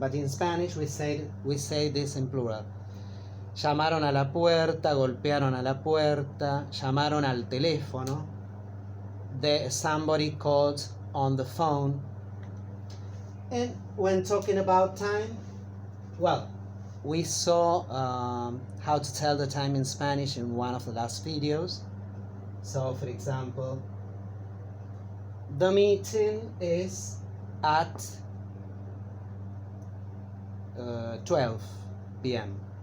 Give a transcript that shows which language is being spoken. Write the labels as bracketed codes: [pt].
[en] But in Spanish, we say this in plural. [es] Llamaron a la puerta, golpearon a la puerta, llamaron al teléfono. [en] Somebody called on the phone. And when talking about time, well, we saw how to tell the time in Spanish in one of the last videos. So, for example, the meeting is at 12 p.m.